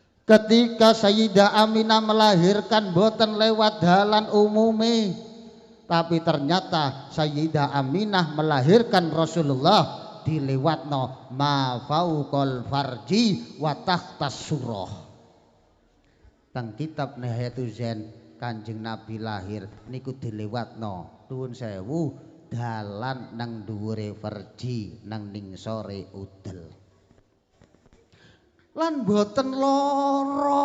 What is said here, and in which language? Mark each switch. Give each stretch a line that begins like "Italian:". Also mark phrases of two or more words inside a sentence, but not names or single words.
Javanese: Ketika Sayyidah Aminah melahirkan boten lewat dalan umume, tapi ternyata Sayyidah Aminah melahirkan Rasulullah dilewatno
Arabic: ما فوق الفرج وتحت السرة.
Javanese: Teng kitab Nihayatul Zain Kanjeng Nabi lahir niku dilewatno nuwun sewu dalan nang dhuwure farji nang ning sore udel. Lan boten lara.